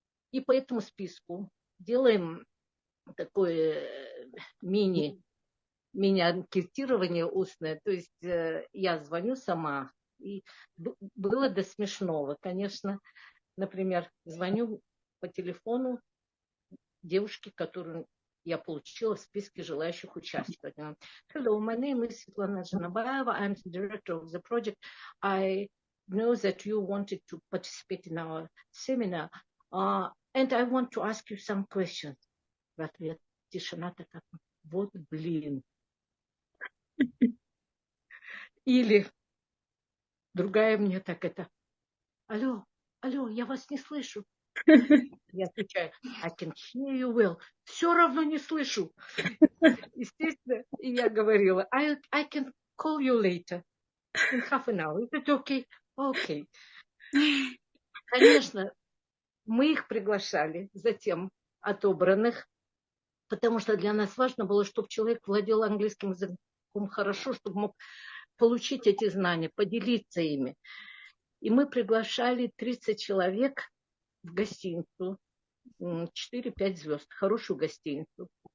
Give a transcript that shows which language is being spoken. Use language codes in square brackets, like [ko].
[ru] И по этому списку делаем такое мини-анкетирование устное. То есть я звоню сама. И было до смешного, конечно. Например, звоню по телефону девушке, которую я получила в списке желающих участвовать. [en] Hello, my name is Svetlana Zhanabayeva. I'm the director of the project. I know that you wanted to participate in our seminar, and I want to ask you some questions. [ru] В ответ тишина такая. Вот блин. Или другая мне так это. Алло, я вас не слышу. Я отвечаю, [en] I can hear you well. [ru] Все равно не слышу. Естественно, и я говорила, [en] I can call you later in half an hour. Is it okay? Okay. [ru] Конечно, мы их приглашали, затем отобранных, потому что для нас важно было, чтобы человек владел английским языком хорошо, чтобы мог получить эти знания, поделиться ими. И мы приглашали 30 человек в гостиницу, 4-5 звезд, хорошую гостиницу.